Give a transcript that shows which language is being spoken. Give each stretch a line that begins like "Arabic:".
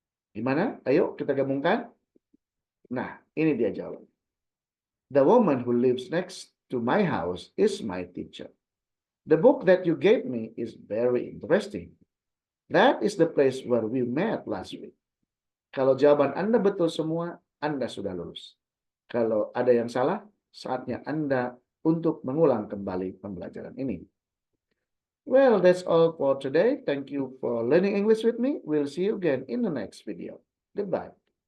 Indonesian: Gimana? Ayo kita gabungkan. Nah, ini dia jawabannya.
English: The woman who lives next to my house is my teacher. The book that you gave me is very interesting. That is the place where we met last week.
Indonesian: Kalau jawaban Anda betul semua, Anda sudah lulus. Kalau ada yang salah, saatnya Anda untuk mengulang kembali pembelajaran ini.
English: Well, that's all for today. Thank you for learning English with me. We'll see you again in the next video. Goodbye.